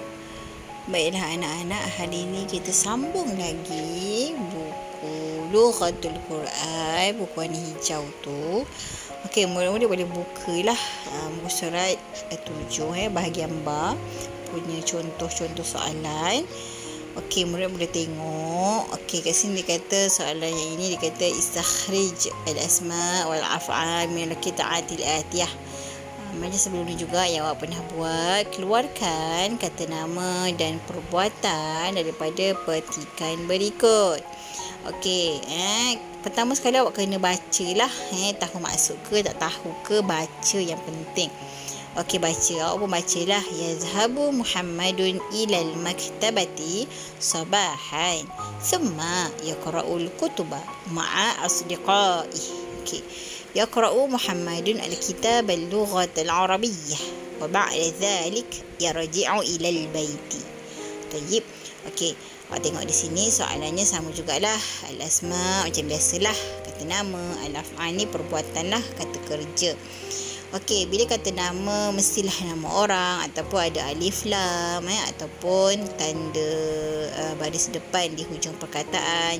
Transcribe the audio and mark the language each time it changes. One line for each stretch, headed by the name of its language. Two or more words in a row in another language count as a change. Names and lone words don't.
Malay: Baiklah anak-anak, hari ini kita sambung lagi buku Lughatul Quran, buku warna hijau tu. Okey, mula-mula boleh bukalah muka surat 7 bahagian ba punya contoh-contoh soalan. Okey, murid boleh tengok. Okey, kat sini dia kata soalan yang ini dia kata
Arabic: استخرج الأسماء والأفعال من القطعات الآتية.
Malay: Macam sebelum ni juga yang awak pernah buat, keluarkan kata nama dan perbuatan daripada petikan berikut. Okey, pertama sekali awak kena bacalah, tahu maksud ke tak tahu ke, baca yang penting. Okey, baca. Awak pun bacalah.
Arabic: يذهب محمد إلى المكتبة صباحا. ثم يقرأ الكتب مع أصدقائه.
Malay: Okey.
Arabic: يقرأ محمد الكتاب اللغة العربية. وبعد ذلك يرجع إلى البيت.
Malay: Tayyib. Okey. Awak tengok di sini soalannya sama jugalah. Al-asma macam biasalah. Kata nama. Al-af'al ni perbuatan lah. Kata kerja. Okey, bila kata nama mestilah nama orang ataupun ada alif lam ataupun tanda baris depan di hujung perkataan.